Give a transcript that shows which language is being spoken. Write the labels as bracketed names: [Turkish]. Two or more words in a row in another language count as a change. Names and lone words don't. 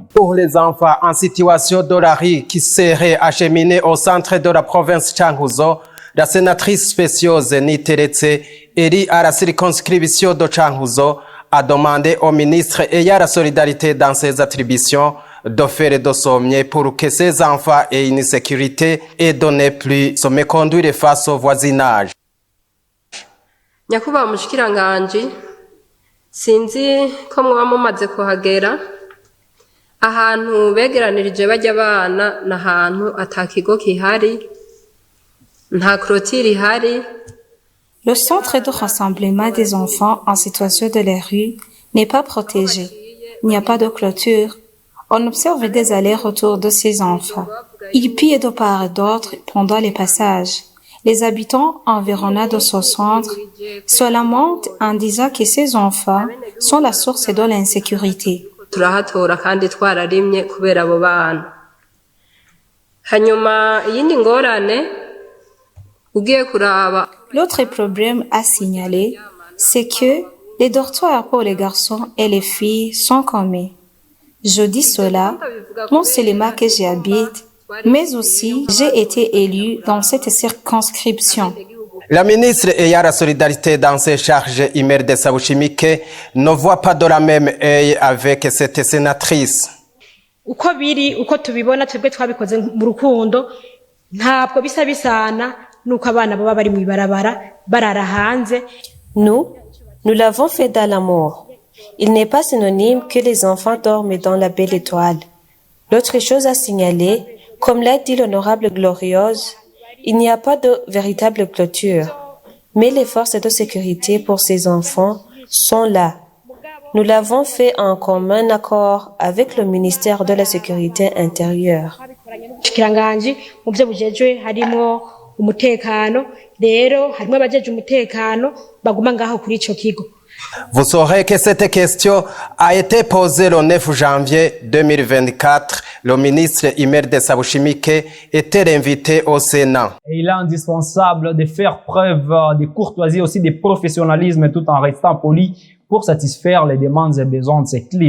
[French] Pour les enfants en situation de la rue qui seraient acheminés au centre de la province Changuzo, la sénatrice spécieuse Niteretse élie à la circonscription de Changuzo a demandé au ministre ayant la solidarité dans ses attributions de faire de son mieux pour que ces enfants aient une sécurité et de ne plus se méconduire face au voisinage. [Rundi] Nyakubahwa mushikiranganji, sinzi ko mwaba mumaze kuhagera ahantu begeranirije bajya abana n'ahantu atakigo kihari nta clôture ihari. [French] Le centre de rassemblement des enfants en situation de la rue n'est pas protégé. Il n'y a pas de clôture. On observe des allers-retours de ces enfants. Ils pillent de part et d'autre pendant les passages. Les habitants environnants de ce centre se lamentent en disant que ces enfants sont la source de l'insécurité. [Rundi] Turahatora kandi twararimye kubera abo bana. Hanyuma yindi ngorane ugiye kuraba. [French] L'autre problème à signaler, c'est que les dortoirs pour les garçons et les filles sont communs. Je dis cela non seulement que j'y habite, mais aussi j'ai été élu dans cette circonscription. La ministre ayant la solidarité dans ses charges, Imelda Sabushimike, ne voit pas de la même œil avec cette sénatrice. [Rundi] Uko biri uko tubibona twebwe twabikoze mu rukundo ntabwo bisa bisana nuko abana baba bari mu ibarabara barara hanze. [French] Nous l'avons fait dans l'amour. Il n'est pas synonyme que les enfants dorment dans la belle étoile. L'autre chose à signaler, comme l'a dit l'honorable Glorieuse, il n'y a pas de véritable clôture, mais les forces de sécurité pour ces enfants sont là. Nous l'avons fait en commun accord avec le ministère de la Sécurité intérieure. [Rundi] Shikiranganji mu byo bujejwe harimo umutekano, rero harimo abajeje umutekano baguma ngaho kuri ico kigo. [French] Vous saurez que cette question a été posée le 9 janvier 2024. Le ministre Imelda Sabushimike était invité au Sénat. Et il est indispensable de faire preuve de courtoisie, aussi de professionnalisme tout en restant poli pour satisfaire les demandes et besoins de ses clients.